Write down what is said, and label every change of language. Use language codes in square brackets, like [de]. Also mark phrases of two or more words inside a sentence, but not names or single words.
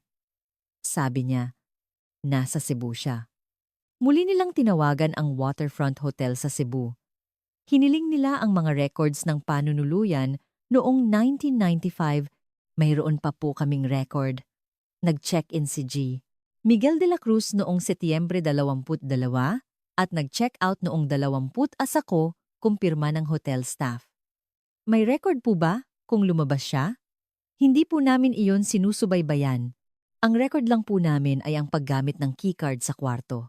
[tl] Sabi niya, nasa Cebu siya. Muli nilang tinawagan ang Waterfront Hotel sa Cebu. Hiniling nila ang mga records ng panunuluyan noong 1995. Mayroon pa po kaming record. Nag-check-in si G. Miguel de la Cruz noong Setyembre 22 at nag-check out noong 20 asako, kumpirma ng [en] hotel staff. [tl] May record po ba kung lumabas siya? Hindi po namin iyon sinusubaybayan. Ang record lang po namin ay ang paggamit ng keycard sa kwarto.